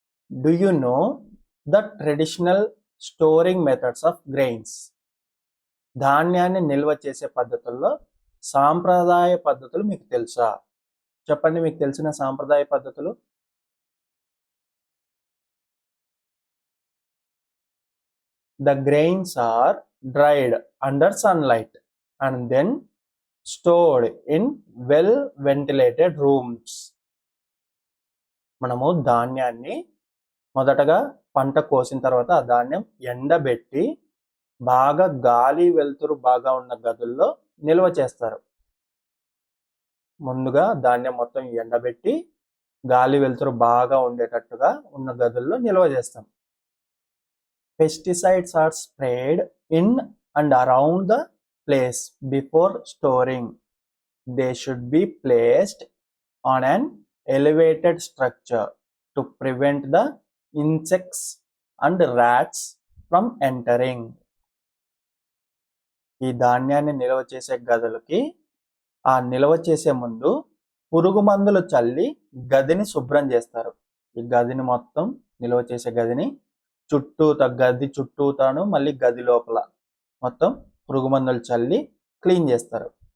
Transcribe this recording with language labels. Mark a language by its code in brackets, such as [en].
[en] Do you know the traditional storing methods of grains? [te] ధాన్యాన్ని నిల్వ చేసే పద్ధతుల్లో సాంప్రదాయ పద్ధతులు మీకు తెలుసా? చెప్పండి, మీకు తెలిసిన సాంప్రదాయ పద్ధతులు. [en] The grains are dried under sunlight and then stored in well ventilated rooms. [te] మనము ధాన్యాన్ని మొదటగా పంట కోసిన తర్వాత ఆ ధాన్యం ఎండబెట్టి బాగా గాలి వెలుతురు బాగా ఉన్న గదుల్లో నిల్వ చేస్తారు. ముందుగా ధాన్యం మొత్తం ఎండబెట్టి గాలి వెలుతురు బాగా ఉండేటట్టుగా ఉన్న గదుల్లో నిల్వ చేస్తాం. [en] Pesticides are sprayed in and around the place before storing. They should be placed on an elevated structure to prevent the insects and rats from entering. [te] ఈ ధాన్యాన్ని నిల్వ చేసే గదులకి ఆ నిల్వ చేసే ముందు పురుగు మందులు చల్లి గదిని శుభ్రం చేస్తారు. ఈ గదిని మొత్తం నిల్వ చేసే గదిని గది చుట్టూతాను మళ్ళీ గది లోపల మొత్తం పురుగు మందులు చల్లి క్లీన్ చేస్తారు.